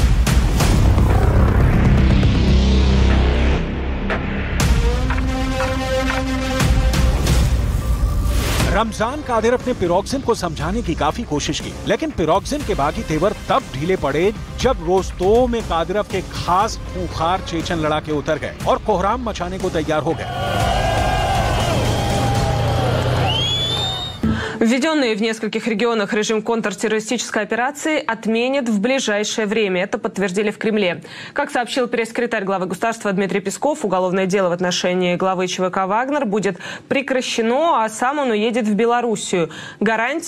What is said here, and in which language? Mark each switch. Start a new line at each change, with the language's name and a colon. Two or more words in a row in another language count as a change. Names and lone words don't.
Hindi: रमजान कादिरोव ने पिरोग्जिन को समझाने की काफी कोशिश की, लेकिन पिरोग्जिन के बाकी तेवर तब ढीले पड़े जब रोस्तोव में कादिरोव के खास खूंखार चेचन लड़ाके उतर गए और कोहराम मचाने को तैयार हो गए।
Russian: Введенный в нескольких регионах режим контртеррористической операции отменят в ближайшее время. Это подтвердили в Кремле. Как сообщил пресс-секретарь главы государства Дмитрий Песков, уголовное дело в отношении главы ЧВК «Вагнер» будет прекращено, а сам он уедет в Белоруссию.